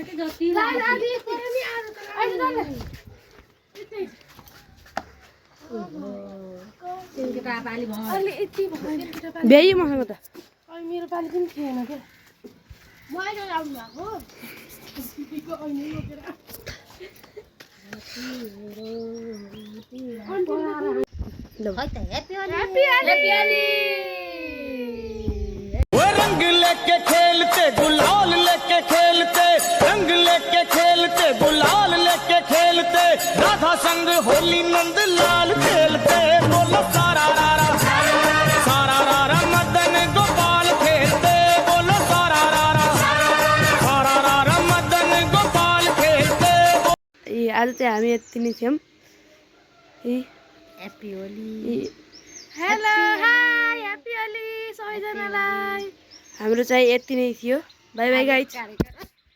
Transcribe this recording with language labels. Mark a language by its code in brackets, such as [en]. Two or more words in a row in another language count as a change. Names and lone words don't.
[ne] कि जति तिनको त पाली भयो भ्याइ मसँग त मेरो पालि पनि थिएन क्या ल खै त ह्याप्पी [hi] वो रंग लेके खेलते गुलाल लेके खेलते रंग लेके खेलते गुलाल लेके खेलते राधा संग होली नंद लाल खेलते बोलो सारा रारा मदन गोपाल खेलते बोलो सारा रारा मदन गोपाल खेलते। [ne] ए आज चाहिँ हामी यति नै थियौँ ए [en] Happy Holi Hello hi happy Holi [ne] सबैजनालाई हाम्रो चाहिँ यति नै थियो [en] bye bye guys [ne] कार्यक्रम